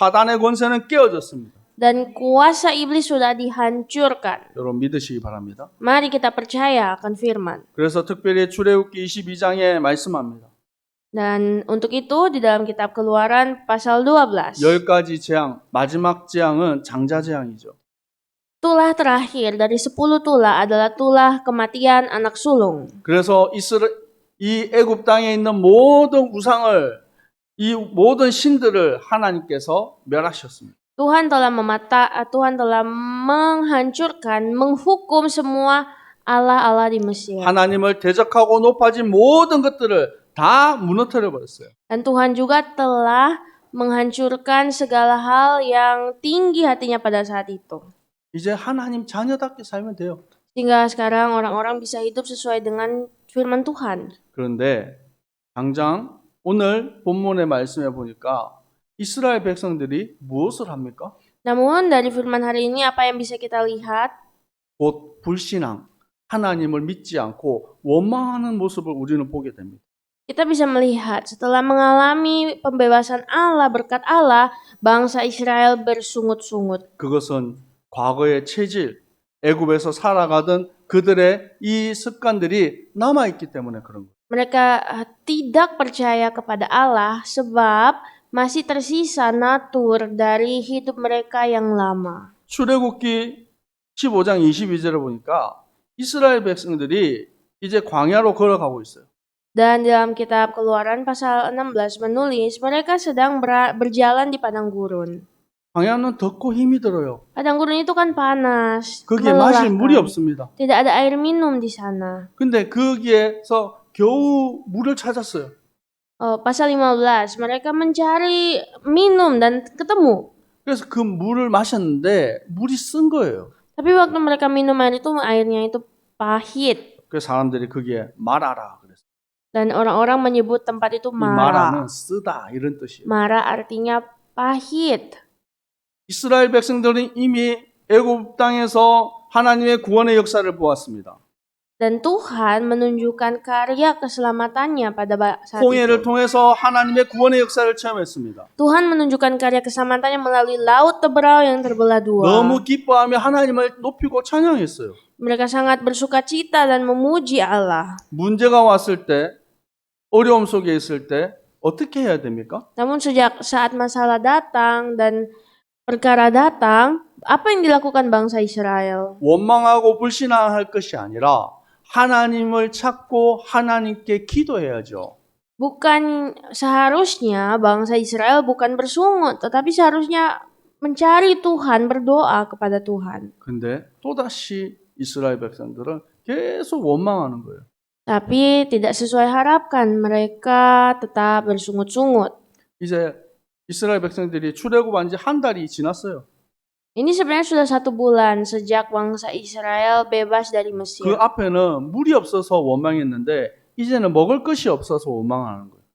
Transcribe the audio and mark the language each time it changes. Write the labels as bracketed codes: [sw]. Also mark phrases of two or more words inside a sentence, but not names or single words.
[ko] 사단의 권세는 깨어졌습니다. [id] dan kuasa iblis sudah dihancurkan. [ko] 여러분 믿으시기 바랍니다. [id] Mari kita percaya akan firman. [ko] 그래서 특별히 출애굽기 22장에 말씀합니다. [id] Dan untuk itu di dalam kitab Keluaran pasal 12. [ko] 10가지 재앙, 마지막 재앙은 장자 재앙이죠. [id] Tulah terakhir dari 10 tulah adalah tulah kematian anak sulung. [ko] 그래서 이 애굽 땅에 있는 모든 우상을, 이 모든 신들을 하나님께서 멸하셨습니다. [id] Tuhan telah menghancurkan, menghukum semua Allah-Allah di Mesir. [ko] 하나님을 대적하고 높아진 모든 것들을 다 무너뜨려 버렸어요. [id] Dan Tuhan juga telah menghancurkan segala hal yang tinggi hatinya pada saat itu. [ko] 이제 하나님 자녀답게 살면 돼요. [id] Sehingga sekarang orang-orang bisa hidup sesuai dengan firman Tuhan. [ko] 그런데 당장 오늘 본문의 말씀에 보니까 이스라엘 백성들이 무엇을 합니까? [id] Namun dari firman hari ini apa yang bisa kita lihat? [ko] 곧 불신앙, 하나님을 믿지 않고 원망하는 모습을 우리는 보게 됩니다. [id] Kita bisa melihat setelah mengalami pembebasan Allah, berkat Allah, bangsa Israel bersungut-sungut. [ko] 그것은 과거의 체질, 애굽에서 살아가던 그들의 이 습관들이 남아있기 때문에 그런 거예요. [id] Mereka tidak percaya kepada Allah sebab masih tersisa natur dari hidup mereka yang lama. [ko] 출애굽기 15장 22절을 보니까 이스라엘 백성들이 이제 광야로 걸어가고 있어요. [id] Dan dalam kitab Keluaran pasal 16 menulis mereka sedang berjalan di padang gurun. [ko] 광야는 덥고 힘이 들어요. [id] Padang gurun itu kan panas, [ko] 거기에 마실 [id] melelahkan. [ko] 물이 없습니다. [id] Tidak ada air minum di sana. [ko] 근데 거기에서 겨우 물을 찾았어요. [id] Pasal 15 mereka mencari minum dan ketemu. [ko] 그래서 그 물을 마셨는데 물이 쓴 거예요. [id] Tapi waktu mereka minum air itu airnya itu pahit. [ko] 그래서 사람들이 거기에 마라라 그랬어요. [id] Dan orang-orang menyebut tempat itu [ko] 이 [id] Mara. [ko] 마라는 쓰다 이런 뜻이에요. [id] Mara artinya pahit. [ko] 이스라엘 백성들은 이미 애굽 땅에서 하나님의 구원의 역사를 보았습니다. [id] Dan Tuhan menunjukkan karya keselamatannya pada saat [ko] 홍해를 [id] itu. [ko] 통해서 하나님의 구원의 역사를 체험했습니다. [id] Tuhan menunjukkan karya keselamatannya melalui laut Teberau yang terbelah dua. [ko] 너무 기뻐하며 하나님을 높이고 찬양했어요. [id] Mereka sangat bersukacita dan memuji Allah. [ko] 문제가 왔을 때, 어려움 속에 있을 때 어떻게 해야 됩니까? [id] Namun sejak saat masalah datang dan perkara datang, apa yang dilakukan bangsa Israel? [ko] 원망하고 불신앙할 것이 아니라 하나님을 찾고 하나님께 기도해야죠. [id] Bukan seharusnya bangsa Israel bukan bersungut, tetapi seharusnya mencari Tuhan, berdoa kepada Tuhan. [ko] 근데 또다시 이스라엘 백성들은 계속 원망하는 거예요. [id] Tapi tidak sesuai harapkan, mereka tetap bersungut-sungut. [ko] 이제 이스라엘 백성들이 출애굽한 지 한 달이 지났어요. [id] Ini sebenarnya sudah 1 bulan sejak bangsa Israel bebas dari Mesir. [ko] 그 앞에는 물이 없어서 원망했는데 이제는 먹을 것이 없어서 원망하는 거예요.